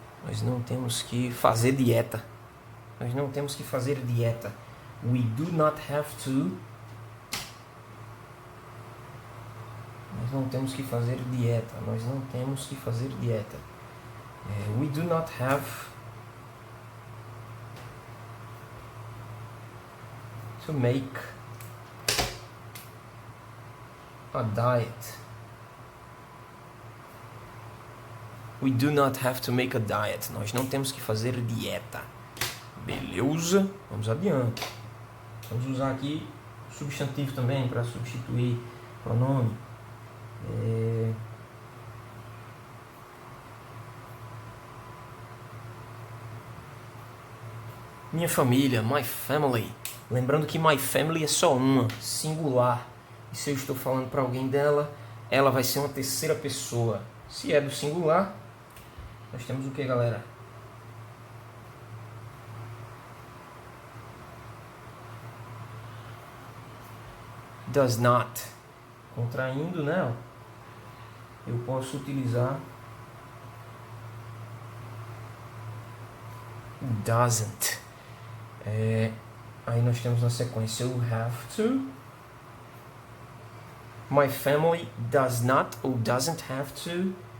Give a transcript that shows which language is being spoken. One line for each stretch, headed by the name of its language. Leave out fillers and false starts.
Portuguese: Nós não temos que fazer dieta. Nós não temos que fazer dieta.
English: We do not have to. Nós não temos que fazer dieta. Nós não temos que fazer dieta. We do not have to make a diet. We do not have to make a diet.
Portuguese: Nós não temos que fazer dieta. Beleza? Vamos adiante. Vamos usar aqui substantivo também para substituir pronome. Minha família,
English: my family.
Portuguese: Lembrando que my family é só uma, singular. E se eu estou falando para alguém dela, ela vai ser uma terceira pessoa. Se é do singular, nós temos o que, galera?
English: Does not.
Portuguese: Contraindo, né? Eu posso utilizar doesn't. Aí nós temos na sequência o
English: have to. My family does not
Portuguese: ou
English: doesn't have to.